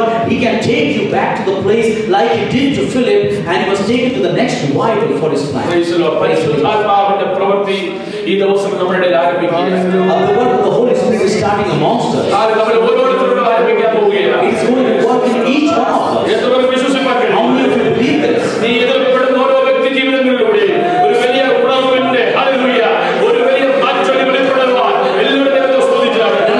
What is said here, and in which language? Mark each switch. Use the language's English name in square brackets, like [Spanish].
[English] He can take you back to the place like he did to Philip, and he was taken to the next revival for his plan. [Malayalam] പരിശുദ്ധാത്മാവിന്റെ പ്രവൃത്തി ഈ ദിവസം നമ്മുടെ ഇടയിൽ ആരംഭിക്കുകയാണ്. [English] The work of the Holy Spirit is starting amongst us. [Malayalam] നമ്മൾ ഓരോരുത്തരോടും ആരംഭിക്കാൻ പോവുകയാണ്. [English] It's going to work in each one of us. [Malayalam] എത്ര വിശ്വസിക്കാൻ കഴിയും? [English] How many of you believe this? [Malayalam] നീ എതിർപ്പെടുന്ന ഓരോ വ്യക്തി ജീവിതങ്ങളിലൂടെ ഒരു വലിയ ഉണർവിന്റെ ഹല്ലേലൂയ, ഒരു വലിയ മാറ്റം വെളിപ്പെടുവാൻ എല്ലാവരും ദൈവത്തെ സ്തുതിച്ചാണ്.